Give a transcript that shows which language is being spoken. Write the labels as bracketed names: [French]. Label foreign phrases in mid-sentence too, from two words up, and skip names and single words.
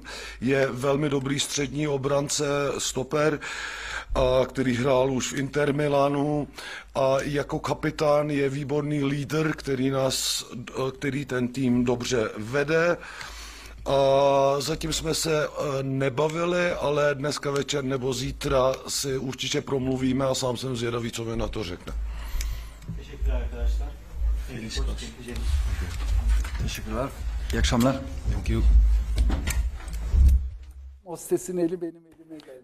[Czech] Je velmi dobrý střední obránce, stoper, který hrál už v Inter Milanu a jako kapitán je výborný lídr, který ten tým dobře vede. Zatím jsme se nebavili, ale dneska večer nebo zítra si určitě promluvíme a sám jsem zvědavý, co mi na to řekne. [Turkish] Teşekkürler. İyi akşamlar. [English] Thank you. [Turkish] Hostes'in eli benim elime geldi.